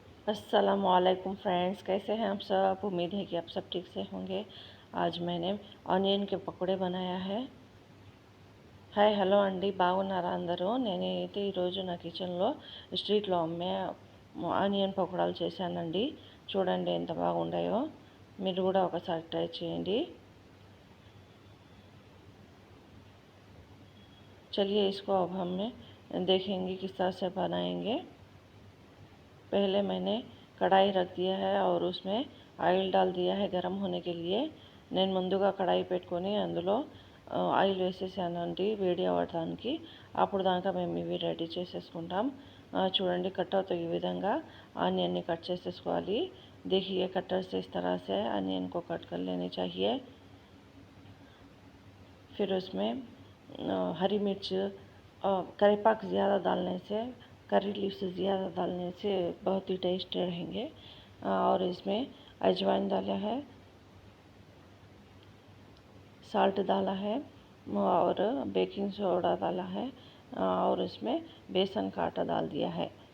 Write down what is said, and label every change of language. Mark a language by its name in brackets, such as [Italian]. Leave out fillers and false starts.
[Hindi] अस्सलामुअलैकुम फ्रेंड्स, कैसे हैं आप सब। उम्मीद है कि आप सब ठीक से होंगे। आज मैंने ऑनियन के पकोड़े बनाया है। [Telugu] హాయ్ హలో అండి, బాగున్నారా అందరూ? నేనైతే ఈరోజు నా కిచెన్లో స్ట్రీట్లో అమ్మే ఆనియన్ పకోడాలు చేశానండి. చూడండి ఎంత బాగుండాయో. మీరు కూడా ఒకసారి ట్రై చేయండి. [Hindi] चलिए इसको अब हम देखेंगे किस तरह से बनाएंगे। पहले मैंने कढ़ाई रख दिया है और उसमें ఆయిల్ डाल दिया है गरम होने के लिए। [Telugu] నేను ముందుగా కడాయి పెట్టుకొని అందులో ఆయిల్ వేసేసానండి వేడి అవ్వడానికి. అప్పుడు దాకా మేము ఇవి రెడీ చేసేసుకుంటాం. చూడండి కట్టర్తో ఈ విధంగా ఆనియన్ని కట్ చేసేసుకోవాలి। [Hindi] देखिए कटर से इस तरह से अनियन को कट कर लेनी चाहिए। फिर उसमें हरी मिर्च करी पाक ज़्यादा डालने से, करी लीव्स ज़्यादा डालने से बहुत ही टेस्ट रहेंगे। और इसमें अजवाइन डाला है, साल्ट डाला है और बेकिंग सोडा डाला है और इसमें बेसन का आटा डाल दिया है।